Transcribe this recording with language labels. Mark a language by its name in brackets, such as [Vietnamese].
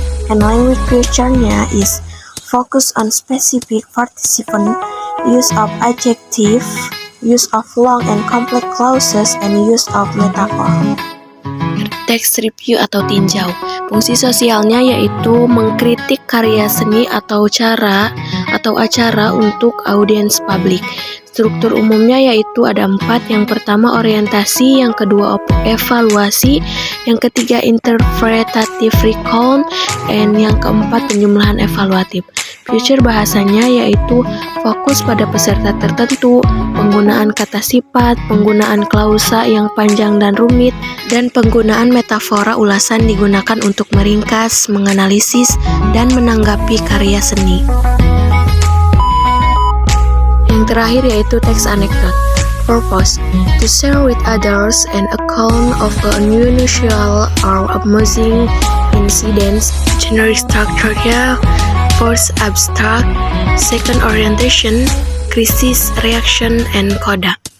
[English] And language feature-nya is focus on specific participant, use of adjective, use of long and complex clauses, and use of metaphor. [Indonesian] Text review atau tinjau. Fungsi sosialnya yaitu mengkritik karya seni atau acara untuk audiens publik. Struktur umumnya yaitu ada 4, yang pertama orientasi, yang kedua evaluasi, yang ketiga interpretative recall, and yang keempat penjumlahan evaluatif. Feature bahasanya yaitu fokus pada peserta tertentu, penggunaan kata sifat, penggunaan klausa yang panjang dan rumit, dan penggunaan metafora ulasan digunakan untuk meringkas, menganalisis, dan menanggapi karya seni. Yang terakhir yaitu teks anekdot. [English] Purpose: to share with others an account of an unusual or amusing incidents. Generic structure-nya first abstract, second orientation, crisis reaction and coda.